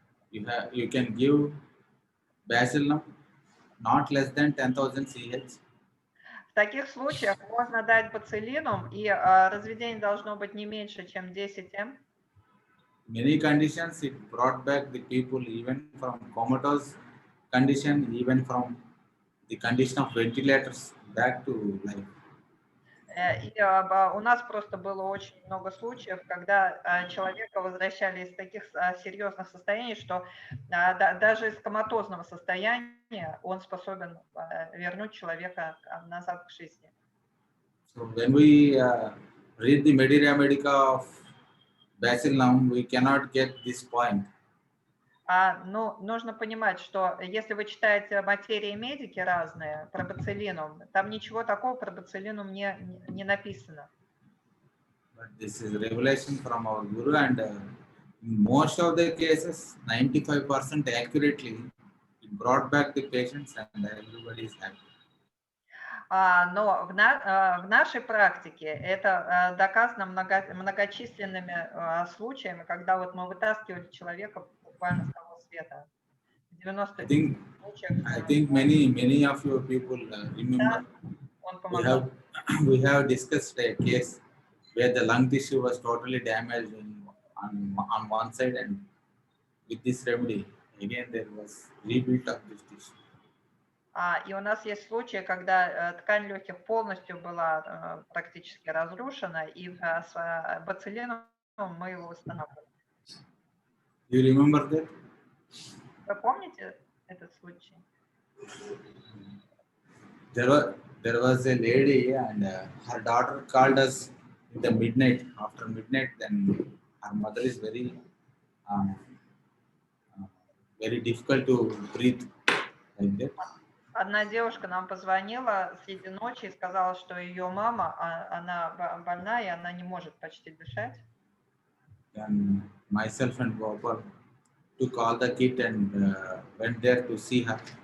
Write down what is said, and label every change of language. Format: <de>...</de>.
<en>You can give bacillum not less than 10,000 ch.</en> <ru>В таких случаях можно дать боцилинум, и разведение должно быть не меньше, чем 10 м.</ru> <en>Many conditions it brought back the people even from comatose condition, even from the condition of ventilators back to life.</en> <ru>И у нас просто было очень много случаев, когда человека возвращали из таких серьезных состояний, что даже из коматозного состояния он способен вернуть человека назад к жизни.</ru> <en>So when we read the Materia Medica of bacillum, we cannot get this point.</en> <ru>Ну, нужно понимать, что если вы читаете материи медики разные про боцилинум, там ничего такого про боцилинум не написано.</ru> <en>But this is revelation from our Guru, and in most of the cases, 95% accurately, it brought back the patients and everybody is happy.</en> <ru>Но в нашей практике это доказано многочисленными случаями, когда вот мы вытаскивали человека буквально с того света.</ru> <en>90 I think many of your people remember we have discussed a case where the lung tissue was totally damaged on one side, and with this remedy, again there was rebuilt of this tissue.</en> <ru>И у нас есть случаи, когда ткань легких полностью была практически разрушена, и с боцилином мы его восстанавливали.</ru> <en>You remember that?</en> <ru>Вы помните этот случай?</ru> <en>there was a lady and her daughter called us in the midnight. After midnight, then her mother is uh, uh, very difficult to breathe like that.</en> <ru>Одна девушка нам позвонила среди ночи и сказала, что ее мама, она больна, и она не может почти дышать.</ru> <en>Then myself and Gopal took all the kit and went there to see her.</en>